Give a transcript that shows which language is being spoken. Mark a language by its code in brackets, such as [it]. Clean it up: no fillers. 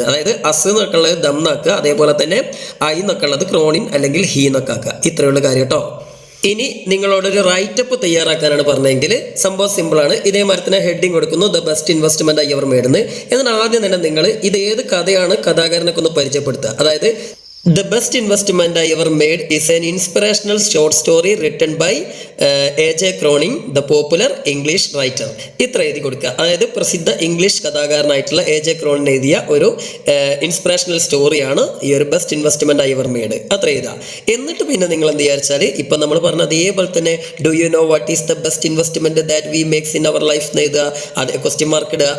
[ml] അതായത് അസ് എന്നൊക്കെ ഉള്ളത് ദം എന്നാക്കുക, അതേപോലെ തന്നെ ഐ എന്നൊക്കെ ഉള്ളത് ക്രോണിൻ അല്ലെങ്കിൽ ഹി എന്നൊക്കെ ആക്കുക. ഇത്രയുള്ള കാര്യം കേട്ടോ. ഇനി നിങ്ങളോടൊരു റൈറ്റപ്പ് തയ്യാറാക്കാനാണ് പറഞ്ഞതെങ്കിൽ സംഭവം സിമ്പിളാണ്. ഇതേ മരത്തിന് ഹെഡിങ് കൊടുക്കുന്നു the best investment I ever made എന്ന്. എന്നാൽ ആദ്യം തന്നെ നിങ്ങൾ ഇത് ഏത് കഥയാണ് കഥാകാരനൊക്കെ ഒന്ന് പരിചയപ്പെടുത്തുക. അതായത് [en] The best investment I ever made is an inspirational short story written by A.J. Cronin, the popular English writer. [ml] ഇത്ര എഴുതി കൊടുക്കുക. അതായത് പ്രസിദ്ധ ഇംഗ്ലീഷ് കഥാകാരനായിട്ടുള്ള A.J. ക്രോണിൻ എഴുതിയ ഒരു ഇൻസ്പിറേഷണൽ സ്റ്റോറിയാണ് ഈ ഒരു best investment I ever made. അത്ര എഴുതുക. എന്നിട്ട് പിന്നെ നിങ്ങൾ എന്ത് വിചാരിച്ചാൽ ഇപ്പം നമ്മൾ പറഞ്ഞ അതേപോലെ തന്നെ [en] do you know what is the best investment that we makes in our life [ml] എന്ന് എഴുതുക. അതേ ക്വസ്റ്റ്യൻ മാർക്ക് ഇടുക.